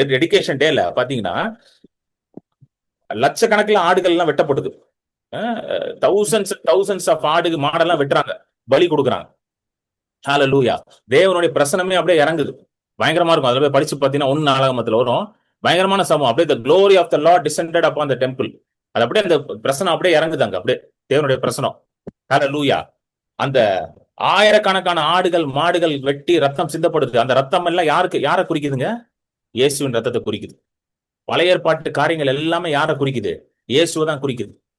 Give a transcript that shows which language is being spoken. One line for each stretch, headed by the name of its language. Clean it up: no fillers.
Tamil: Dedication டேல பாத்தீங்கன்னா லட்சக்கணக்கில் ஆடுகள் எல்லாம் வெட்டப்படுது.
English: thousands of
Tamil: ஆடு மாடெல்லாம் வெட்டுறாங்க, பலி கொடுக்குறாங்க. ஹல்லேலூயா. தேவனுடைய பிரசனமே அப்படியே இறங்குது, பயங்கரமா இருக்கும். அதுல போய் படிச்சு பாத்தீங்கன்னா 1 நாளாகமத்துல வரும், பயங்கரமான சம்பவம். அப்படியே
English: the glory of the Lord descended upon the temple.
Tamil: அது அப்படியே அந்த பிரசனம் அப்படியே இறங்குதாங்க, அப்படியே தேவனுடைய பிரசனம். ஹல்லேலூயா. அந்த ஆயிரக்கணக்கான ஆடுகள் மாடுகள் வெட்டி ரத்தம் சிந்தப்படுது. அந்த ரத்தம் எல்லாம் யாரை குறிக்குதுங்க? இயேசுவின் ரத்தத்தை குறிக்குது. பழைய ஏற்பாட்டு காரியங்கள் எல்லாமே யாரை குறிக்குது? இயேசுவை தான் குறிக்குது.